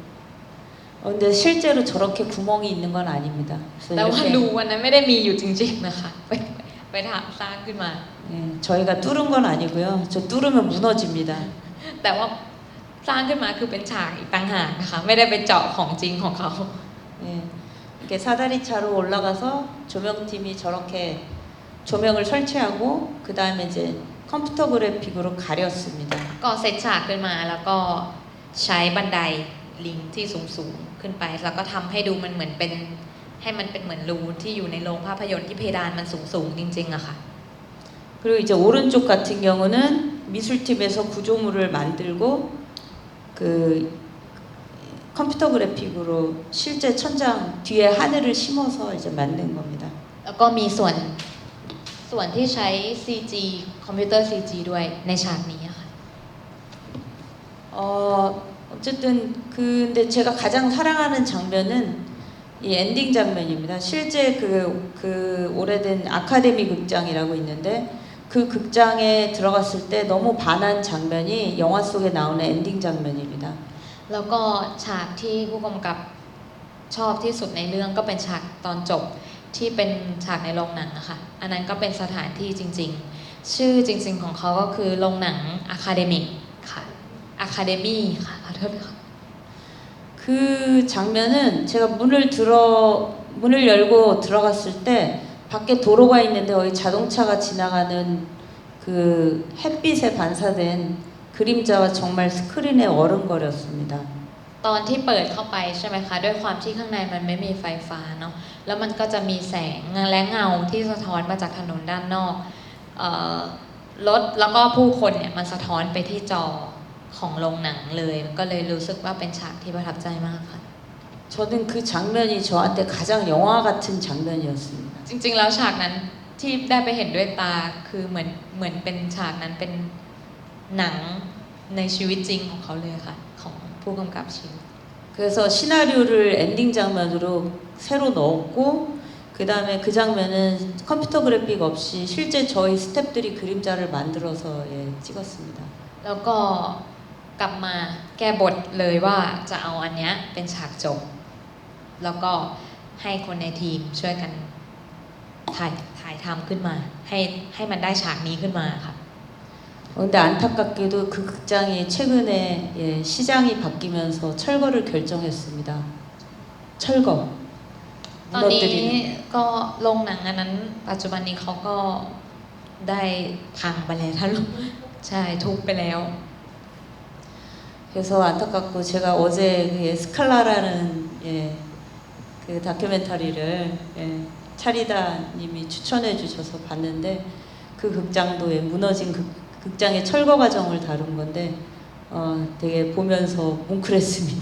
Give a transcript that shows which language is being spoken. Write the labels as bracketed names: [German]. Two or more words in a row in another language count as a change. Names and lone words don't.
[Korean] 근데 실제로 저렇게 구멍이 있는 건 아닙니다. [Thai] แต่ว่าดูวันนั้นไม่ได้มีอยู่จริงๆนะคะไปถามสร้างขึ้นมา [Korean] 예, 저희가 뚫은 건 아니고요. 저 뚫으면 무너집니다. [Thai] แต่ว่าสร้างขึ้นมาคือเป็นฉากอีกต่างหากนะคะไม่ได้ไปเจาะของจริงของเขา [Korean] 예, 이렇게 사다리 차로 올라가서 조명팀이 저렇게 조명을 설치하고 그 다음에 이제 컴퓨터 그래픽으로 가렸습니다. [Thai] ก็เซตฉากขึ้นมาแล้วก็ใช้บันไดลิงที่สูงๆขึ้นไปแล้วก็ทำให้ดูมันเหมือนเป็นให้มันเป็นเหมือนรูที่อยู่ในโรงภาพยนตร์ที่เพดานมันสูงๆจริงๆอะค่ะ [Korean] 그리고 이제 오른쪽 같은 경우는 미술팀에서 구조물을 만들고 그 컴퓨터 그래픽으로 실제 천장 뒤에 하늘을 심어서 이제 만든 겁니다. [Thai] แล้วก็มีส่วนที่ใช้ CG คอมพิวเตอร์ CG ด้วยในฉากนี้อะค่ะ [Korean] 어쨌든 근데 제가 가장 사랑하는 장면은 이 엔딩 장면입니다. 실제 그 오래된 아카데미 극장이라고 있는데 그 극장에 들어갔을 때 너무 반한 장면이 영화 속에 나오는 엔딩 장면입니다. [Thai] แล้วก็ฉากที่ผู้กำกับชอบที่สุดในเรื่องก็เป็นฉากตอนจบที่เป็นฉากในโรงหนังนะคะอันนั้นก็เป็นสถานที่จริงๆชื่อจริงๆของเขาก็คือโรงหนัง Academy ค่ะ Academy ค่ะขอโทษค่ะ [Korean] 그 장면은 제가 문을 열고 들어갔을 때 밖에 도로가 있는데 거기 자동차가 지나가는 그 햇빛에 반사된 그림자가 정말 스크린에 어른거렸습니다. [Thai] ตอนที่เปิดเข้าไปใช่ไหมคะด้วยความที่ข้างในมันไม่มีไฟฟ้าเนาะแล้วมันก็จะมีแสงและเงาที่สะท้อนมาจากถนนด้านนอกรถแล้วก็ผู้คนเนี่ยมันสะท้อนไปที่จอของโรงหนังเลยก็เลยรู้สึกว่าเป็นฉากที่ประทับใจมากค่ะ [Korean] 저는 그 장면이 저한테 가장 영화 같은 장면이었습니다. [Thai] จริงๆแล้วฉากนั้นที่ได้ไปเห็นด้วยตาคือเหมือนเป็นฉากนั้นเป็นหนังในชีวิตจริงของเขาเลยค่ะของผู้กำกับชิน [Korean] 그래서 시나리오를 엔딩 장면으로 새로 넣었고 그 다음에 그 장면은 컴퓨터 그래픽 없이 실제 저희 스태프들이 그림자를 만들어서 찍었습니다. [Thai] แล้วก็กลับมาแก้บทเลยว่าจะเอาอันเนี้ยเป็นฉากจบแล้วก็ให้คนในทีมช่วยกันถ่ายทำขึ้นมาให้มันได้ฉากนี้ขึ้นมาค่ะ [Korean] 근데 안타깝게도 그 극장이 최근에 시장이 바뀌면서 철거를 결정했습니다. 철거. [Thai] ตอนนี้ [Korean] 무너뜨리는. [Thai] ก็โรงหนังอันนั้นปัจจุบันนี้เขาก็ได้พังไปแล้วท่านใช่ทุบไปแล้ว [Korean] 그래서 안타깝고 제가 어제 그 스칼라라는 그 다큐멘터리를 차리다님이 추천해 주셔서 봤는데 그 극장도 무너진 극장의 철거 과정을 다룬 건데 되게 보면서 뭉클했습니다.